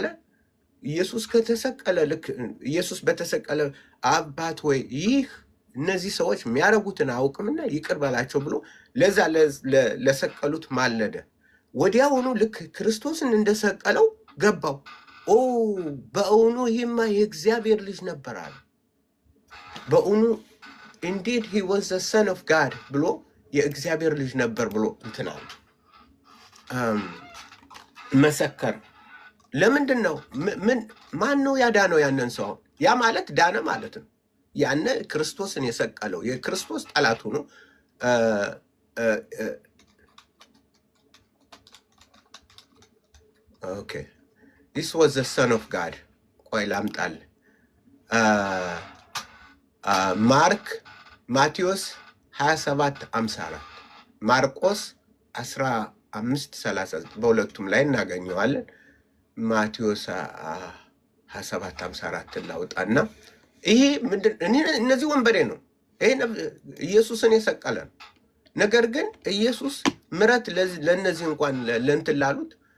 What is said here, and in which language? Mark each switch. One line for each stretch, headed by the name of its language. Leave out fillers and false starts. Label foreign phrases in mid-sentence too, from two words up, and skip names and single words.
Amharic: ኢየሱስ ከተሰቀለ ልክ ኢየሱስ በተሰቀለ አባት ወይ እነዚህ ሰዎች የሚያደርጉትን አውቅምና ይቅር በላቸው ብሎ ለዛ ለሰቀሉት ማለደ። ወዲያውኑ ልክ ክርስቶስን እንደሰቀለው ገባው። በእውኑ ይህማ የእግዚአብሔር ልጅ ነበር አለ። በእውኑ
English: indeed he was the son of God
Amharic: ብሎ የእግዚአብሔር ልጅ ነበር ብሎ እንትናል መሰከር። ለምንድን ነው? ማን ነው ያዳነው ያንን ሰው? ያ ማለት ዳነ ማለት ነው። ያነ ክርስቶስን የሰቀለው የክርስቶስ ጠላቱ ነው። ኦኬ
English: this was the son of God።
Amharic: ቆይ ላምጣል። ማቴዎስ 27:54 ማርቆስ 15:39 በሁለቱም ላይ እናገኘዋለን። ማቴዎስ 27:54 ላውጣና ይሄ እነዚህ ወንበዴ ነው። ይሄ ኢየሱስን የሰቀለ ነው። ነገር ግን ኢየሱስ ምሕረት ለእነዚህ እንኳን ለእንትን ላሉት